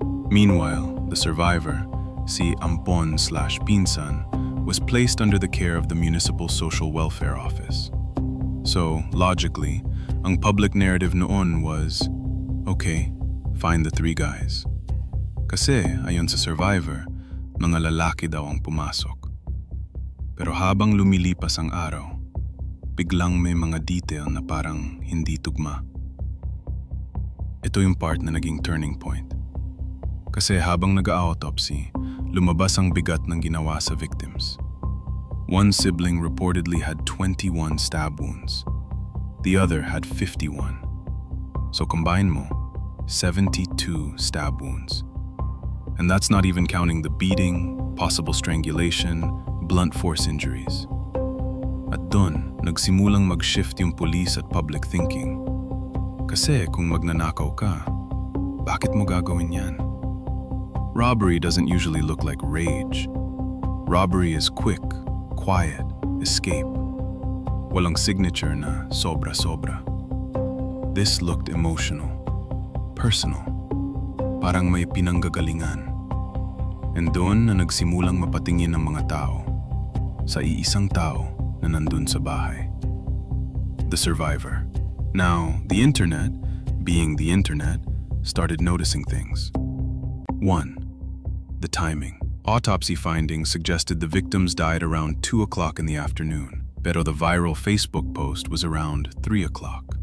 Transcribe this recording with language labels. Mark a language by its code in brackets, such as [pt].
[en] Meanwhile, the survivor, si Ampon/Pinsan, was placed under the care of the Municipal Social Welfare Office. So, logically, ang public narrative noon was, okay, find the 3 guys. [tl] Kasi, ayon sa survivor, mga lalaki daw ang pumasok. Pero habang lumilipas ang araw, biglang may mga detail na parang hindi tugma. Ito yung part na naging turning point. Kasi habang nag-autopsy, lumabas ang bigat ng ginawa sa victims. [en] One sibling reportedly had 21 stab wounds. The other had 51. So combine mo, 72 stab wounds. And that's not even counting the beating, possible strangulation, blunt force injuries. [tl] At dun, nagsimulang mag-shift yung police at public thinking. Kasi kung magnanakaw ka, bakit mo gagawin yan? [en] Robbery doesn't usually look like rage. Robbery is quick, quiet, escape. [tl] Walang signature na sobra-sobra. [en] This looked emotional, personal. [tl] Parang may pinanggagalingan. And doon na nagsimulang mapatingin ng mga tao sa iisang tao na nandun sa bahay. [en] The survivor. Now, the internet, being the internet, started noticing things. 1. The timing. Autopsy findings suggested the victims died around 2 o'clock in the afternoon, [tl] pero [en] the viral Facebook post was around 3 o'clock.